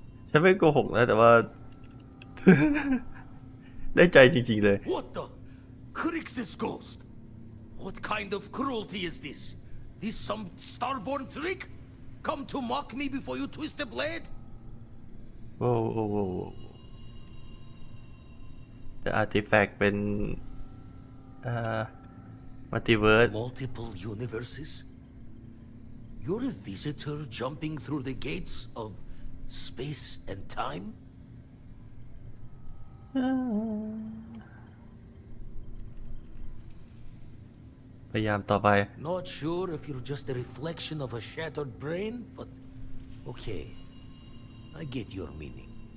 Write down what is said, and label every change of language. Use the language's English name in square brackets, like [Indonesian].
[Thai] ฉันไม่โกหกนะแต่ว่า ได้ใจจริงๆเลย [English] What the? Crix's ghost? What kind of cruelty is this? This some starborn trick? Come to mock me before you twist the blade? [Thai] โว้แต่อาร์ติแฟกต์เป็นมัลติเวิร์ส [English] Multiple universes? You're a visitor jumping through the gates of space and time? [Thai] พยายามต่อไป [English] Not sure if you're just a reflection of a shattered brain, but okay. I get your meaning.